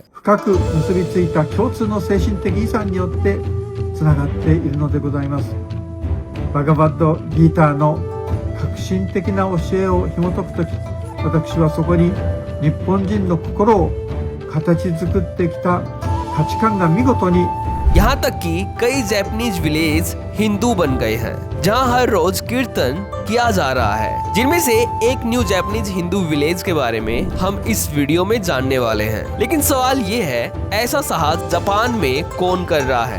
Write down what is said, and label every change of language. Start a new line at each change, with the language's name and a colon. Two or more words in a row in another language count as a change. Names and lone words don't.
Japanese: 深く結びついた共通の精神的遺産によってつながっているのでございます。バガバッドギーターの革新的な教えを紐解くとき、私はそこに日本人の心を形作ってきた価値観が見事に
Hindi: यहाँ तक कि कई
English: Japanese village
Hindi: हिंदू बन गए हैं, जहाँ हर रोज कीर्तन किया जा रहा है। जिनमें से एक
English: new Japanese Hindu village
Hindi: के बारे में हम इस वीडियो में जानने वाले हैं। लेकिन सवाल ये है, ऐसा साहस जापान में कौन कर रहा है?